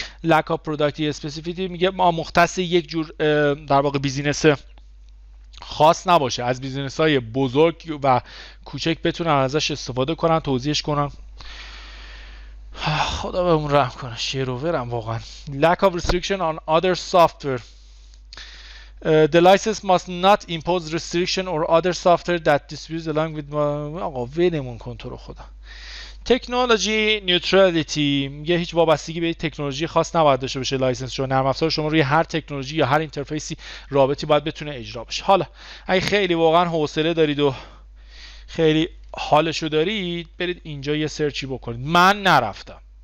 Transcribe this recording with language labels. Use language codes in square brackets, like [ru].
[en] lack of productivity specificity، [fa] میگه ما مختص یک جور در واقع بیزینس خاص نباشه، از بیزینس های بزرگ و کوچک بتونن ازش استفاده کنن، توزیعش کنن. خدا بهمون رحم کنه، شیروورم واقعا. [en] lack of restriction on other software. The license must not impose restriction or other software that distributes along with [fa] آقا ولمون کن تو رو خدا. تکنولوژی نیوترالیتی، میگه هیچ وابستگی به تکنولوژی خاص نباید داشته باشه لایسنس شو. نرم افزار شما روی هر تکنولوژی یا هر اینترفیسی رابطی باید بتونه اجرا بشه. حالا اگه خیلی واقعا حوصله دارید و خیلی حالشو دارید، برید اینجا یه سرچی بکنید. من نرفتم.